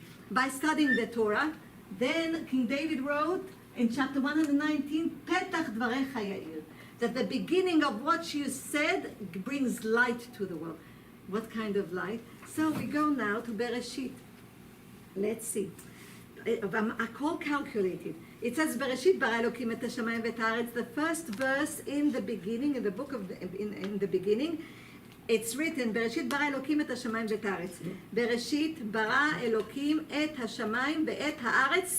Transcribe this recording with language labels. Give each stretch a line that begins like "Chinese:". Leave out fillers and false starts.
English: By studying the Torah, then King David wrote in chapter 119,
Hebrew: Petach dvarecha yair,
English: that the beginning of what you said brings light to the world. What kind of light? So we go now to Bereshit. Let's see.
Hebrew: הכל
English: calculated. It says,
Hebrew: בראשית ברא אלוקים את השמיים ואת הארץ.
English: The first verse in the beginning, in the book of, in the beginning, it's written,
Hebrew: בראשית ברא אלוקים את השמיים ואת הארץ. בראשית ברא אלוקים את השמיים ואת הארץ.